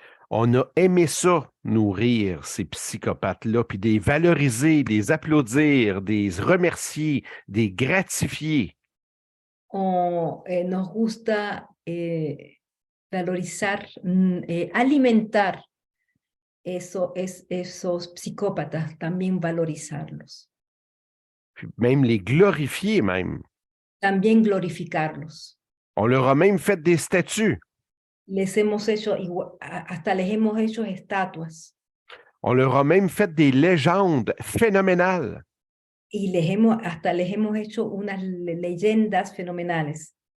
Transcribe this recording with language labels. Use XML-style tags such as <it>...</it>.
<fr>On a aimé ça, nourrir ces psychopathes-là, puis des valoriser, des applaudir, des remercier, des gratifier.</fr> <es>Nos gusta valorizar, alimentar esos psicópatas, también valorizarlos,</es> <fr>Puis même les glorifier même.</fr> <es>también glorificarlos.</es> <fr>On leur a même fait des statues.</fr> <es>Les hemos hecho, hasta les hemos hecho estatuas</es> <fr>On leur a même fait des légendes phénoménales.</fr> <es>y hasta les hemos hecho unas leyendas fenomenales.</es>